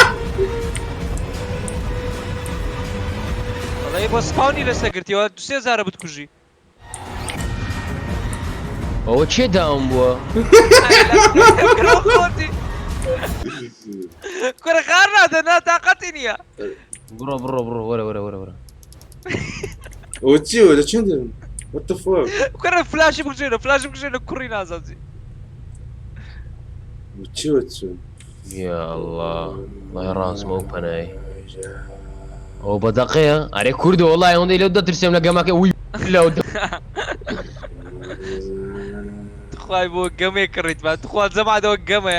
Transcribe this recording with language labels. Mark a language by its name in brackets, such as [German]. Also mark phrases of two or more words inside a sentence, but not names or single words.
[Central Kurdish] وەڵی بۆ سپاونی لەسەر گرتیەوە 3000 بتکوژی ئەوە چێ داوم بووە کورە خار نادە ناتاقەتی نییە بڕۆ وەرە ئەوە چیوە لە چەند [English] what the fuck [Central Kurdish] کورە فلاشی بکوژێنە کوڕی نازانجی چیوە [Arabic] یا الله [Central Kurdish] وڵای ڕازمە و پەنای ئەو بەدەقەیە ئەرێ کوردە وڵای ئەوەندەی لەو دەترسێم لە گەمەکە وی لەو خی بۆ گەمێ کڕیتمان تخوا زەمادەوە گەمەیە